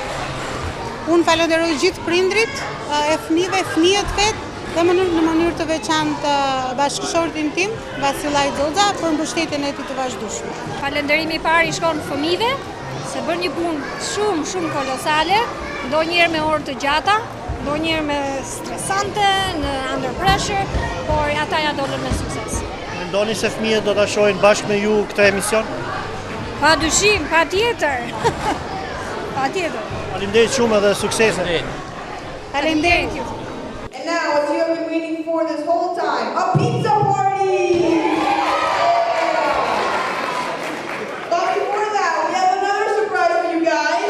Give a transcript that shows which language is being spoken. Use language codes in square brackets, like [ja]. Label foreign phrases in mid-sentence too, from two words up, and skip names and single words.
[sq] Unë falenderoj gjithë prindrit, e fëmijëve, fëmijët vet, dhe në mënyrë të veçantë bashkëshortin tim, Vasilaj Xoxa, për mbështetjen e tij të vazhdueshme. Falenderimi i parë i shkon fëmijëve, se bën një punë shumë kolosale, ndonjëherë me orë të gjata, ndonjëherë me stresante, në [en] under pressure, [sq] por ata ja dolën me sukses. Mendoni se fëmijët do ta shohin bashkë me ju këtë emision? Pa dyshim, pa tjetër. Pa tjetër. Faleminderit shumë edhe suksese. Faleminderit ju. [en] And now, what you have been waiting for this whole time, a pizza party! But before that, we have another surprise for you guys.